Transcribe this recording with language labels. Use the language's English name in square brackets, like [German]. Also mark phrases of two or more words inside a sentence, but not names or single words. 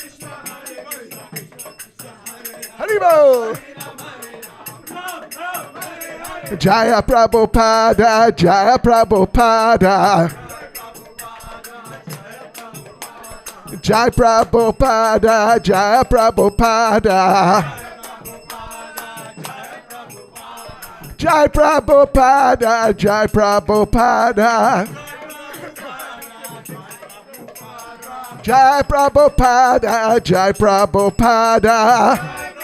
[Sanskrit] Haribol. Jaya Prabhupada, Jaya Prabhupada. Jai Prabhupada, Jaya Prabhupada. Jai Prabhupada, Jai Prabhupada. Jai Prabhupada, Jai Prabhupada.